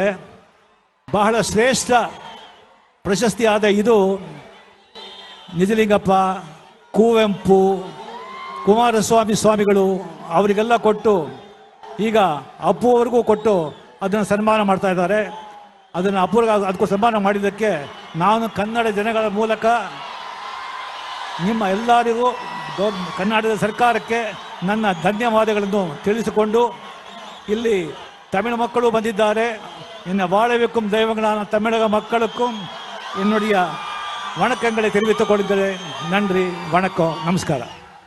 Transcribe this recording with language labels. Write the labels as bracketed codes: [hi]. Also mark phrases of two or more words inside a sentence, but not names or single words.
[kn] ಬಹಳ ಶ್ರೇಷ್ಠ ಪ್ರಶಸ್ತಿ ಆದ ಇದು ನಿಜಲಿಂಗಪ್ಪ, ಕುವೆಂಪು, ಕುಮಾರಸ್ವಾಮಿ ಸ್ವಾಮಿಗಳು ಅವರಿಗೆಲ್ಲ ಕೊಟ್ಟು ಈಗ ಅಪ್ಪು ಅವ್ರಿಗೂ ಕೊಟ್ಟು ಅದನ್ನು ಸನ್ಮಾನ ಮಾಡ್ತಾ ಇದ್ದಾರೆ. ಅದನ್ನು ಅದಕ್ಕೂ ಸನ್ಮಾನ ಮಾಡಿದ್ದಕ್ಕೆ ನಾನು ಕನ್ನಡ ಜನಗಳ ಮೂಲಕ ನಿಮ್ಮ ಎಲ್ಲರಿಗೂ ಕರ್ನಾಟಕದ ಸರ್ಕಾರಕ್ಕೆ ನನ್ನ ಧನ್ಯವಾದಗಳನ್ನು ತಿಳಿಸಿಕೊಂಡು, ಇಲ್ಲಿ ತಮಿಳು ಮಕ್ಕಳು ಬಂದಿದ್ದಾರೆ. [ta] என்ன வாழ வைக்கும் தெய்வங்களான தமிழக மக்களுக்கும் என்னுடைய வணக்கங்களை தெரிவித்துக் கொள்கிறேன். நன்றி, வணக்கம், நமஸ்காரம்.